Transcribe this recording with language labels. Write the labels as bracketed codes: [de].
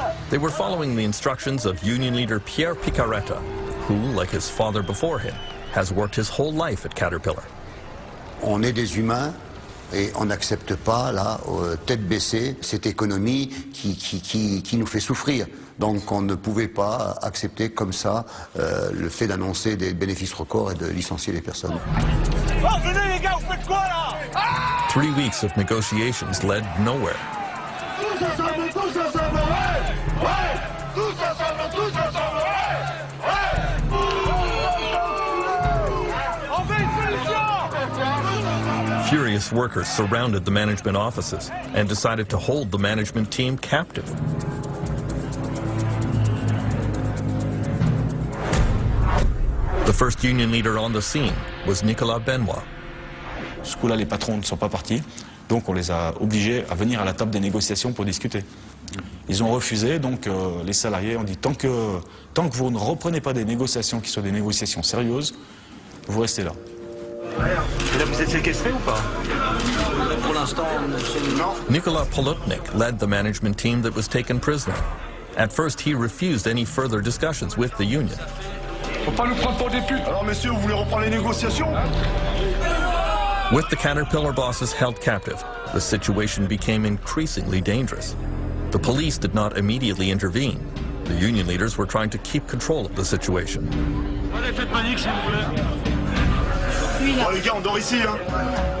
[en] They were following the instructions of union leader Pierre Picaretta, who, like his father before him, has worked his whole life at Caterpillar. [fr] On est des humains et on n'accepte pas, là, tête baissée, cette économie qui nous fait souffrir. Donc on ne pouvait pas accepter comme ça le fait d'annoncer des bénéfices records et de licencier les personnes. Oh, venez les gars, vous faites quoi là? [en] 3 weeks of negotiations led nowhere. [fr] Tous ensemble, ouais! Tous ensemble, On veut une solution! [en] Furious workers surrounded the management offices and decided to hold the management team captive. The first union leader on the scene was Nicolas Benoit. [fr] Ce coup-là, les patrons ne sont pas partis, donc on les a obligés à venir à la table des négociations pour discuter. Ils ont refusé, donc les salariés ont dit tant que vous ne reprenez pas des négociations qui soient des négociations sérieuses, vous restez là. Et là, vous êtes séquestré ou pas? Pour l'instant, non. [en] Nicolas Polutnik led the management team that was taken prisoner. At first, he refused any further discussions with the union. [fr] Faut pas nous prendre pour des putes. Alors messieurs, vous voulez reprendre les négociations? [en] With the Caterpillar bosses held captive, the situation became increasingly dangerous. The police did not immediately intervene. The union leaders were trying to keep control of the situation. [fr] Oh les gars, on dort ici, hein.